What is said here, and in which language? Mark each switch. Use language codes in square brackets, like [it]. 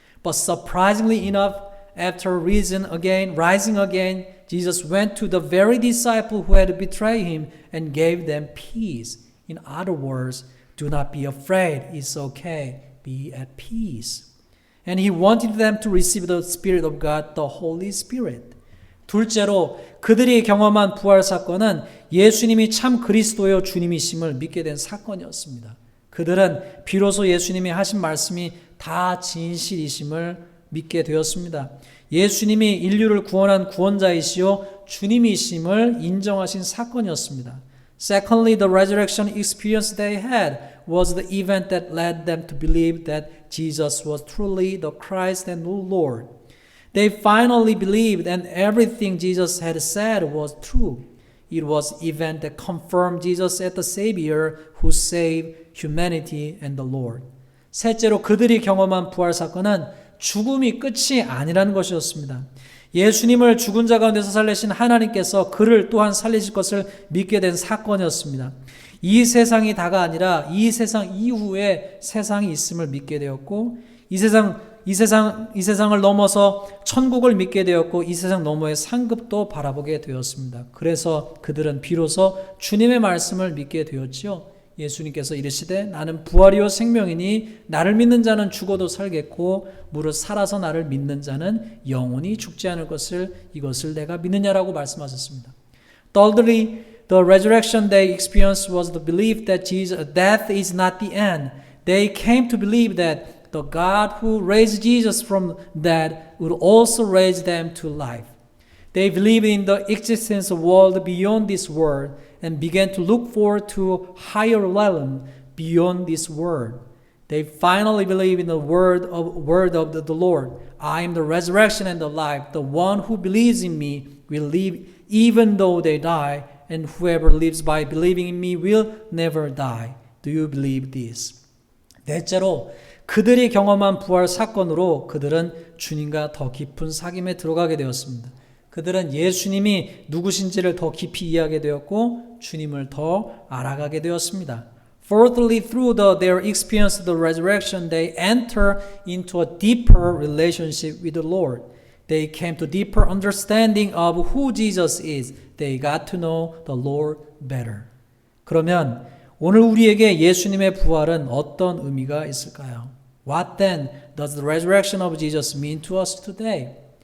[en] But surprisingly enough, after rising again, Jesus went to the very disciple who had betrayed him and gave them peace. In other words, do not be afraid. It's okay. Be at peace. And he wanted them to receive the Spirit of God, the Holy Spirit. [ko] 둘째로 그들이 경험한 부활 사건은 예수님이 참 그리스도여 주님이심을 믿게 된 사건이었습니다. 그들은 비로소 예수님이 하신 말씀이 다 진실이심을 믿게 되었습니다. 예수님이 인류를 구원한 구원자이시요 주님이심을 인정하신 사건이었습니다. [en] Secondly, the resurrection experience they had was the event that led them to believe that Jesus was truly the Christ and the Lord. They finally believed and everything Jesus had said was true. It was the event that confirmed Jesus as the Savior who saved humanity and the Lord. [ko] 셋째로 그들이 경험한 부활 사건은 죽음이 끝이 아니라는 것이었습니다. 예수님을 죽은 자 가운데서 살리신 하나님께서 그를 또한 살리실 것을 믿게 된 사건이었습니다. 이 세상이 다가 아니라 이 세상 이후에 세상이 있음을 믿게 되었고 이 세상을 넘어서 천국을 믿게 되었고 이 세상 너머의 상급도 바라보게 되었습니다. 그래서 그들은 비로소 주님의 말씀을 믿게 되었지요. 예수님께서 이르시되 나는 부활이요 생명이니 나를 믿는 자는 죽어도 살겠고 무릇 살아서 나를 믿는 자는 영원히 죽지 않을 것을 이것을 내가 믿느냐라고 말씀하셨습니다. [en] Thirdly, the resurrection they experienced was the belief that death is not the end. They came to believe that the God who raised Jesus from dead would also raise them to life. They believed in the existence of a world beyond this world and began to look forward to higher realm beyond this world. They finally believe in the word of the Lord. I am the resurrection and the life. The one who believes in me will live even though they die, and whoever lives by believing in me will never die. Do you believe this? [ko] 넷째로 그들이 경험한 부활 사건으로 그들은 주님과 더 깊은 사귐에 들어가게 되었습니다. 그들은 예수님이 누구신지를 더 깊이 이해하게 되었고 주님을 더 알아가게 되었습니다. [en] Fourthly, through their experience of the resurrection, they enter into a deeper relationship with the Lord. They came to deeper understanding of who Jesus is. They got to know the Lord better. [ko] 그러면 오늘 우리에게 예수님의 부활은 어떤 의미가 있을까요? [en] What then does the resurrection of Jesus mean to us today?